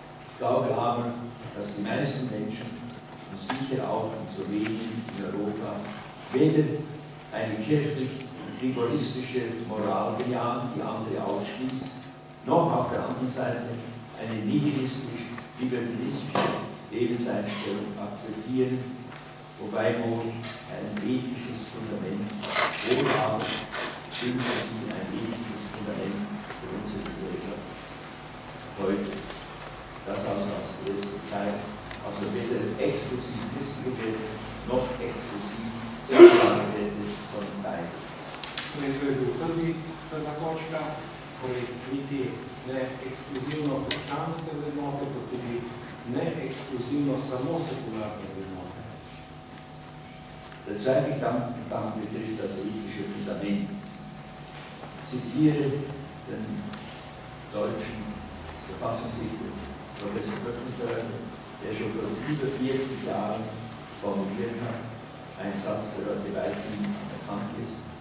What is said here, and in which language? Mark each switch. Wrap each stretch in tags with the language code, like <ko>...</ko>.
<de>Ich glaube aber, dass die meisten Menschen, und sicher auch in Slowenien, in Europa, weder eine kirchlich-rigoristische Moral bejahen, die andere ausschließt, noch auf der anderen Seite eine nihilistisch-liberalistische Lebenseinstellung akzeptieren, wobei wohl ein ethisches Fundament, wohl aber Sympathie ein ethisches Fundament für unsere Gesellschaft heute. Das also als erster Teil, also weder exklusiv christliche Werte noch exklusiv säkulare Werte von beiden.</de> <sl>Prva točka, torej niti ne ekskluzivno krščanske vrednote, kot tudi ne ekskluzivno samo sekularne vrednote.</sl> <de>Der zweite Gedankengang betrifft das ethische Fundament. Ich zitiere den deutschen Verfassungsrichter Professor Böckenförder, der schon vor über 40 Jahren formuliert hat, ein Satz, der heute weithin bekannt ist.</de>